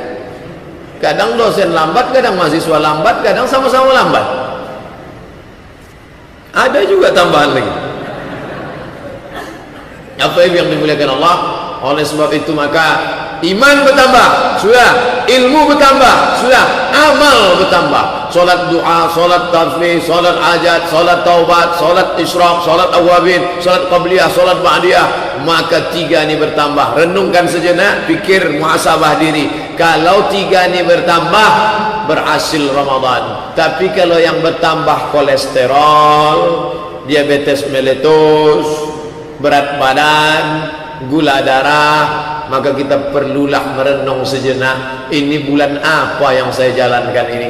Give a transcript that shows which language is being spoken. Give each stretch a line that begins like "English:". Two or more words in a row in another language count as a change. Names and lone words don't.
Indonesian: Kadang dosen lambat, kadang mahasiswa lambat, kadang sama-sama lambat. Ada juga tambahan lagi. Apa yang dimuliakan Allah? Oleh sebab itu maka iman bertambah, sudah. Ilmu bertambah, sudah. Amal bertambah. Solat doa, solat tasbih, solat hajat, solat taubat, solat isyraq, solat awabin, solat qabliyah, solat ba'diyah. Maka 3 ini bertambah. Renungkan sejenak, pikir, muhasabah diri. Kalau 3 ini bertambah, berhasil Ramadan. Tapi kalau yang bertambah kolesterol, diabetes meletus, berat badan, gula darah, maka kita perlulah merenung sejenak, ini bulan apa yang saya jalankan ini.